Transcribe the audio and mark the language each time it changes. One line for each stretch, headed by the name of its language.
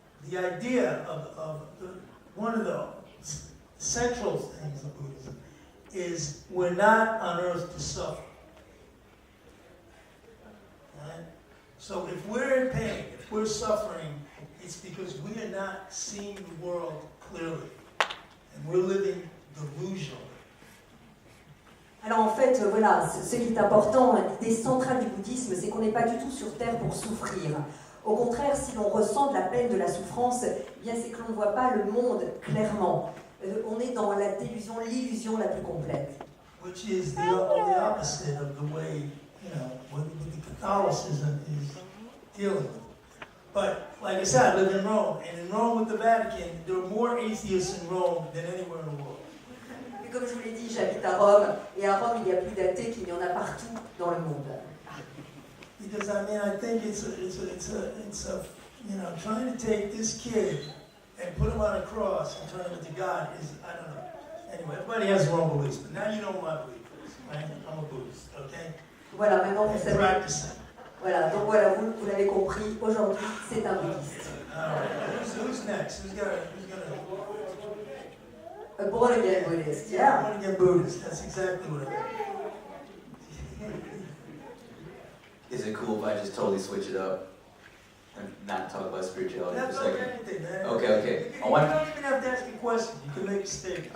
English: The idea of one of the central things of Buddhism is we're not on earth to suffer. Right? So if we're in pain, if we're suffering, it's because we are not seeing the world clearly, and we're living delusionally.
French: Alors en fait, voilà, ce qui est important, l'idée centrale du bouddhisme, c'est qu'on n'est pas du tout sur Terre pour souffrir. Au contraire, si l'on ressent de la peine, de la souffrance, eh bien c'est que l'on ne voit pas le monde clairement. On est dans la délusion, l'illusion la plus complète.
English: Which is the opposite of the way, you know, what the Catholicism is dealing with. But, like I said, I live in Rome, and in Rome with the Vatican, there are more atheists in Rome than anywhere in the world.
French: Comme je vous l'ai dit, j'habite à Rome, et à Rome, il y a plus d'athées qu'il y en a partout dans le monde.
English: Because I mean, I think it's a you know, trying to take this kid and put him on a cross and turn him into God is, I don't know. Anyway, everybody has their own beliefs, but now you know my belief is, right? I'm a Buddhist, okay?
French: Voilà, maintenant vous
English: And
French: savez.
English: practicing.
French: Voilà, donc voilà, vous l'avez compris, aujourd'hui, c'est un bouddhiste.
English: All right. Who's next? Who's gonna? A born again Buddhist, yeah. Born again Buddhist. That's exactly what I mean. Is it cool if I just totally switch it up and not talk about spirituality for a That's second? anything, man. Okay. You don't even have to ask a question. You can make a statement.